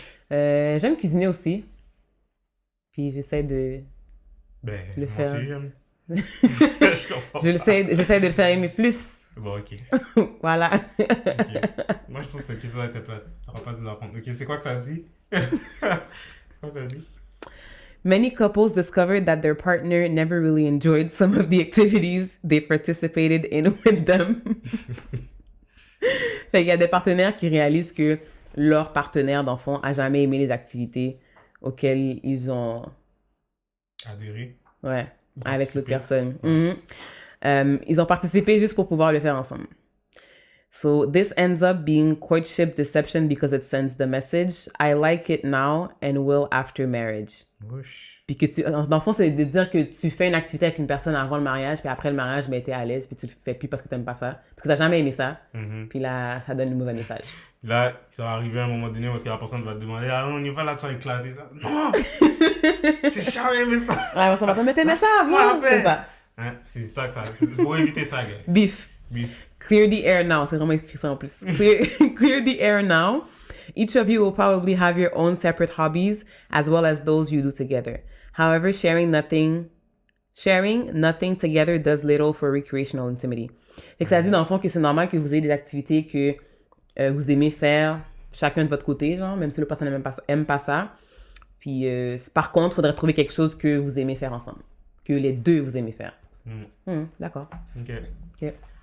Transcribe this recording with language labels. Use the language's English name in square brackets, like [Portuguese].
[French] J'aime cuisiner aussi. Puis j'essaie de Ben, le moi faire. aussi j'aime. Je comprends pas. J'essaie de le faire aimer plus. Bon, ok. Voilà. Ok. Moi, je trouve que cette question était plate. On va pas dû la prendre. Ok, c'est quoi que ça dit? C'est quoi que ça dit? [English] Many couples discovered that their partner never really enjoyed some of the activities they participated in with them. [French] Fait qu'il y a des partenaires qui réalisent que leur partenaire d'enfant a jamais aimé les activités auxquelles ils ont, Adhérer. ouais, avec l'autre Participer. personne. Ils ont participé juste pour pouvoir le faire ensemble. [English] So this ends up being courtship deception because it sends the message I like it now and will after marriage. [French] Wesh. Puis que dans le fond, c'est de dire que tu fais une activité avec une personne avant le mariage, puis après le mariage, ben, t'es à l'aise, puis tu le fais plus parce que t'aimes pas ça. Parce que t'as jamais aimé ça. Mhm. Puis là, ça donne le mauvais message. Là, ça va arriver à un moment donné où est-ce que la personne va te demander ah, on y va là-dessus avec classe. Non! J'ai jamais aimé ça! Ouais, on s'en va, mais t'aimais ça avant! Ouais, C'est ça. Hein, c'est ça que ça. C'est pour éviter ça, guys. [English] Beef. Beef. Clear the air now. [French] C'est vraiment écrit ça en plus. [English] Clear the air now. Each of you will probably have your own separate hobbies as well as those you do together. However, sharing nothing together does little for recreational intimacy. [French] Fait que ça dit dans le fond que c'est normal que vous ayez des activités que vous aimez faire chacun de votre côté, genre, même si le personne aime pas ça. Puis par contre, il faudrait trouver quelque chose que vous aimez faire ensemble. Que les deux vous aimez faire. D'accord. Ok. Ok.